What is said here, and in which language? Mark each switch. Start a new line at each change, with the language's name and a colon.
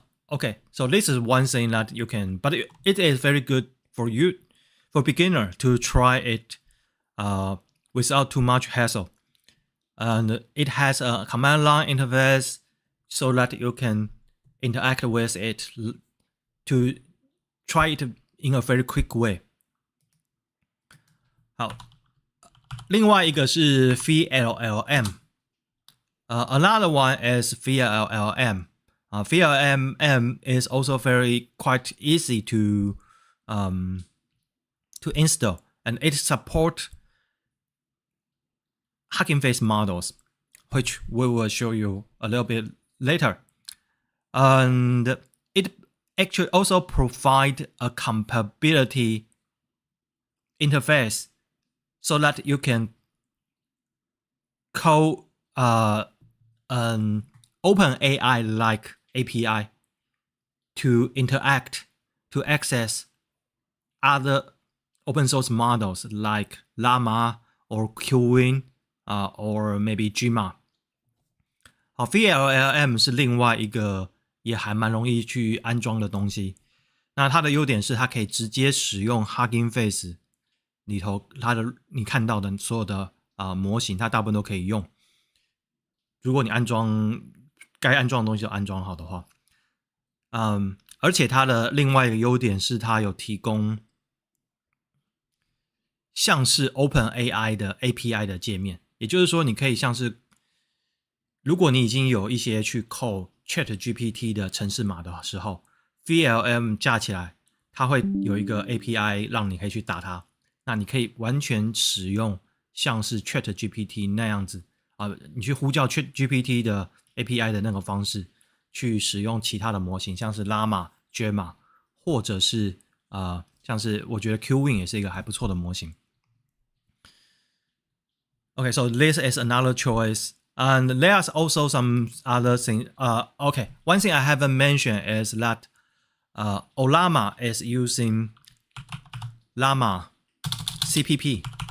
English: Okay, so this is one thing that you can, but it is very good for you, for beginner, to try it without too much hassle. And it has a command line interface so that you can interact with it to try it in a very quick way.
Chinese: 好，另外一个是 VLLM.
English: Another one is VLLM. VLLM is also quite easy to install, and it supports Hugging Face models, which we will show you a little bit later. And it actually also provides a compatibility interface so that you can call an OpenAI-like API to interact, to access other open source models like Llama or Qwen or maybe Gemma.
Chinese: VLLM 是另外一个也还蛮容易去安装的东西。那它的优点是它可以直接使用 Hugging Face 里头你看到的所有的模型，它大部分都可以用。如果你该安装的东西都安装好的话，而且它的另外一个优点是它有提供像是 OpenAI 的 API 的界面，也就是说你可以像是如果你已经有一些去code ChatGPT 的程式码的时候， VLM 架起来它会有一个 API 让你可以去打它，那你可以完全使用像是 ChatGPT 那样子你去呼叫 ChatGPT 的 API 的那个方式去使用其他的模型，像是 Llama、Gemma 或者是像是我觉得 Qwen 也是一个还不错的模型。
English: Okay, so this is another choice. And there's also some other things. Okay, one thing I haven't mentioned is that Llama is using Llama CPP.